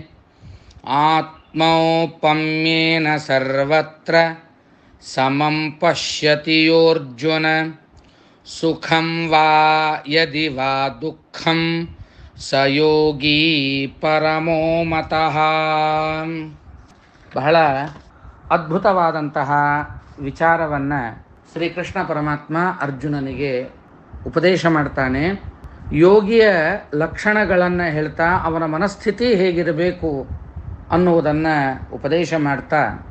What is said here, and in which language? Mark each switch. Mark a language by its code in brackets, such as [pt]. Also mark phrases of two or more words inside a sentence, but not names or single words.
[sa] ಆತ್ಮೌಪಮ್ಯೇನ ಸರ್ವತ್ರ ಸಮಂ ಪಶ್ಯತಿ ಯೋರ್ಜುನ ಸುಖಂ ವಾ ಯದಿ ವಾ ದುಃಖಂ ಸ ಯೋಗೀ ಪರಮೋ ಮತಃ. [kn] ಬಹಳ ಅದ್ಭುತವಾದಂತಹ ವಿಚಾರವನ್ನು ಶ್ರೀಕೃಷ್ಣ ಪರಮಾತ್ಮ ಅರ್ಜುನನಿಗೆ ಉಪದೇಶ ಮಾಡ್ತಾನೆ. ಯೋಗಿಯ ಲಕ್ಷಣಗಳನ್ನು ಹೇಳ್ತಾ ಅವನ ಮನಸ್ಥಿತಿ ಹೇಗಿರಬೇಕು ಅನ್ನುವುದನ್ನು ಉಪದೇಶ ಮಾಡ್ತಾ,